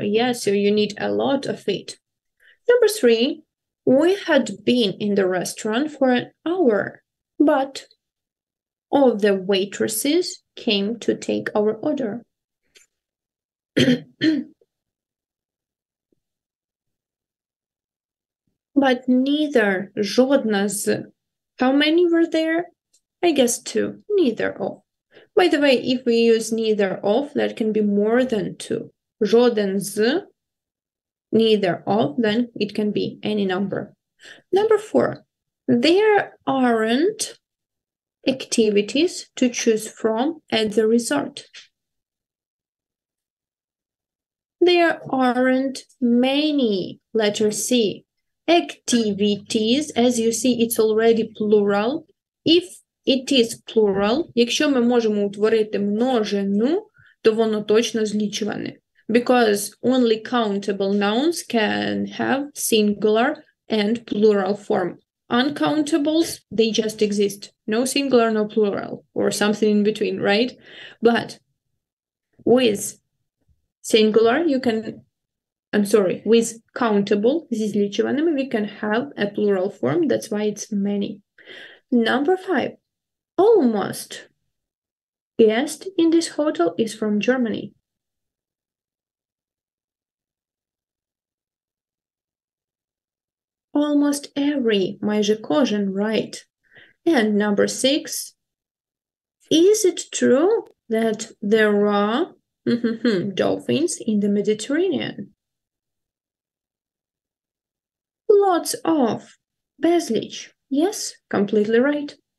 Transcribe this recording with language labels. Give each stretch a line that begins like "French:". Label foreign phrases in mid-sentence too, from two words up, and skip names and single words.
English: Yes, so you need a lot of it. Number 3, we had been in the restaurant for an hour, but all the waitresses came to take our order. But neither,
Ukrainian: жодна з.
English: How many were there? I guess 2, neither of. By the way, if we use neither of, that can be more than 2.
Ukrainian: Жоден з,
English: neither of, then it can be any number. Number 4, there aren't activities to choose from at the resort. There aren't many, letter C, activities. As you see, it's already plural. If it is plural,
Ukrainian: якщо ми можемо утворити множину, то воно точно злічуване.
English: Because only countable nouns can have singular and plural form. Uncountables, they just exist. No singular, no plural, or something in between, right? But with singular, you can, with countable,
Ukrainian: зі злічуваними,
English: we can have a plural form. That's why it's many. Number 5, almost guest in this hotel is from Germany. Almost every,
Ukrainian: майже кожен,
English: right. And number 6, is it true that there are dolphins in the Mediterranean? Lots of. Безліч. Yes, completely right.